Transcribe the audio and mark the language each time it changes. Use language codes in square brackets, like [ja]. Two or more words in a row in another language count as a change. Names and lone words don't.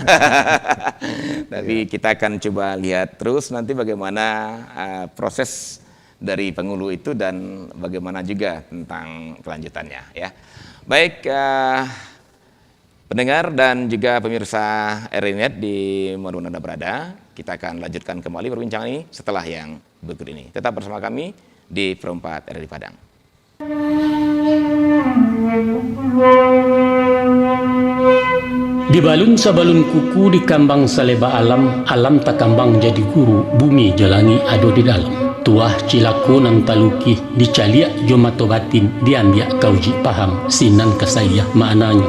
[id] Tapi kita akan coba lihat terus nanti bagaimana proses dari Pangulu itu dan bagaimana juga tentang kelanjutannya ya. Baik, pendengar dan juga pemirsa RRI di mana Anda berada, kita akan lanjutkan kembali perbincangan ini setelah yang berikut ini. Tetap bersama kami di Perempat RRI Padang. [min] Di balun sabalun kuku di kambang saleba alam, alam tak kambang jadi guru, bumi jalani ado di dalam. Tuah cilaku nan taluki, dicaliak jomato batin, diambiak kauji paham, sinan kasayah maknanya.